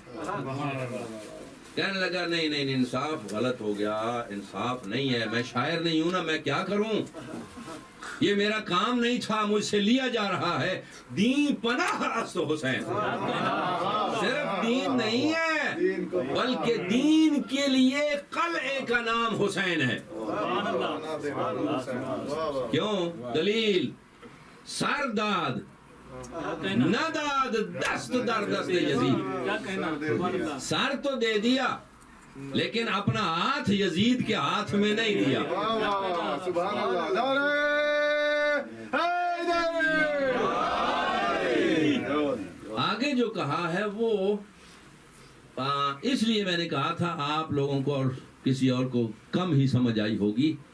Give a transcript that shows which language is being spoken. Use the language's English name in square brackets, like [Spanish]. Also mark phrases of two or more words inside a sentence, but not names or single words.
[Urdu] کہنے لگا نہیں نہیں انصاف غلط ہو گیا, انصاف نہیں ہے, میں شاعر نہیں ہوں نا, میں کیا کروں, یہ میرا کام نہیں تھا, مجھ سے لیا جا رہا ہے. [Persian] دین پناہ است حسین, [Urdu] صرف دین نہیں ہے بلکہ دین کے لیے قلعے کا نام حسین ہے. کیوں؟ دلیل [Persian] سرداد نداد دست در دست یزید, [Urdu] سر تو دے دیا لیکن اپنا ہاتھ یزید کے ہاتھ میں نہیں دیا. آگے جو کہا ہے وہ اس لیے میں نے کہا تھا آپ لوگوں کو اور کسی اور کو کم ہی سمجھ آئی ہوگی.